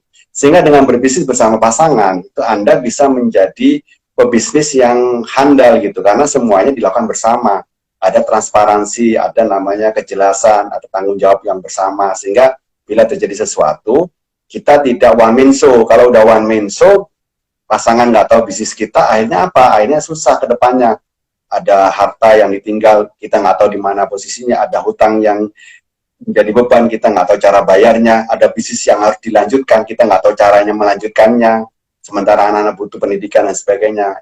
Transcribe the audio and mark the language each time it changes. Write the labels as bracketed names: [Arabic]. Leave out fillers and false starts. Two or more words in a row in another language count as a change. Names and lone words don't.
[Indonesian] Sehingga dengan berbisnis bersama pasangan, itu Anda bisa menjadi pebisnis yang handal gitu, karena semuanya dilakukan bersama. Ada transparansi, ada namanya kejelasan, ada tanggung jawab yang bersama, sehingga bila terjadi sesuatu, kita tidak [English] one man show. [Indonesian] Kalau udah [English] one man show, [Indonesian] pasangan nggak tahu bisnis kita, akhirnya apa? Akhirnya susah ke depannya. Ada harta yang ditinggal, kita nggak tahu di mana posisinya, ada hutang yang menjadi beban, kita nggak tahu cara bayarnya, ada bisnis yang harus dilanjutkan, kita nggak tahu caranya melanjutkannya, sementara anak-anak butuh pendidikan dan sebagainya.